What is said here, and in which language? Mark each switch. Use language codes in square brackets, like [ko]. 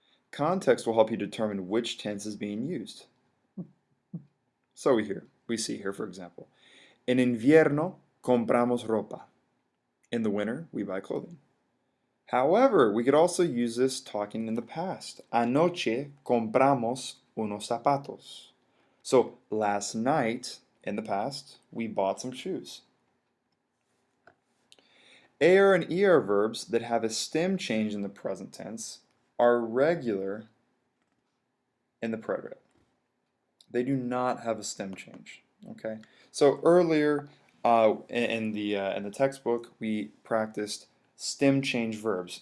[en] Context will help you determine which tense is being used. So we see here, for example, [es] en invierno compramos ropa. [en] In the winter, we buy clothing. However, we could also use this talking in the past. [es] Anoche compramos unos zapatos. [en] So last night, in the past, we bought some shoes. AR and ER verbs that have a stem change in the present tense are regular in the preterite. They do not have a stem change. Okay. So earlier in the textbook, we practiced stem change verbs.